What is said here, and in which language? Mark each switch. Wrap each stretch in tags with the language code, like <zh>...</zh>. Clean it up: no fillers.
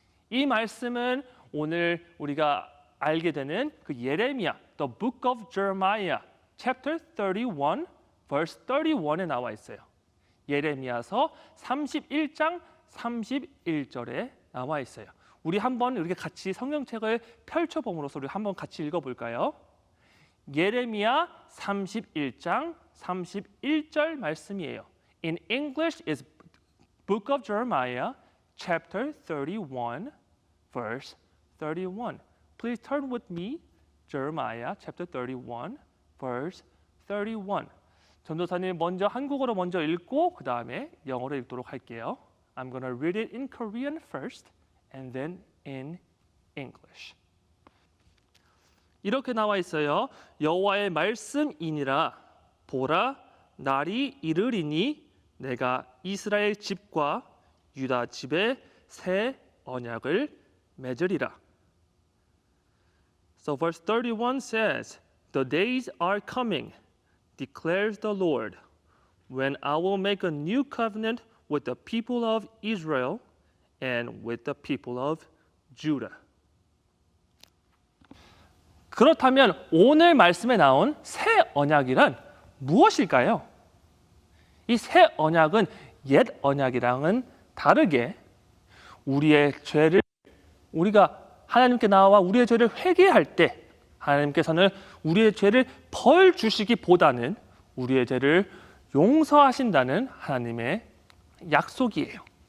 <ko>이 말씀은 오늘 우리가 알게 되는 그 예레미야,</ko> <en>The Book of Jeremiah, Chapter 31, Verse 31</en> <ko>에 나와 있어요. 예레미야서 31장 31절에 나와 있어요. 우리 한번 이렇게 같이 성경책을 펼쳐봄으로써 우리 한번 같이 읽어볼까요? 예레미야 31장 31절 말씀이에요.</ko> <en>In English is Book of Jeremiah, Chapter 31, Verse 31. Please turn with me, Jeremiah, Chapter 31, Verse 31.</en> <ko>전도사님 먼저 한국어로 먼저 읽고 그 다음에 영어로 읽도록 할게요.</ko> <en>I'm going to read it in Korean first and then in English.</en> <ko>이렇게 나와 있어요. 여호와의 말씀이니라. 보라, 날이 이르리니 내가 이스라엘 집과 유다 집에 새 언약을 맺으리라.</ko> <en>So verse 31 says, The days are coming, declares the Lord, when I will make a new covenant with the people of Israel and with the people of Judah.</en> <ko>그렇다면 오늘 말씀에 나온 새 언약이란 무엇일까요? 이 새 언약은 옛 언약이랑은 다르게 우리의 죄를 우리가 하나님께 나와 우리의 죄를 회개할 때 하나님께서는 우리의 죄를 벌 주시기보다는 우리의 죄를 용서하신다는 하나님의 약속이에요.</ko>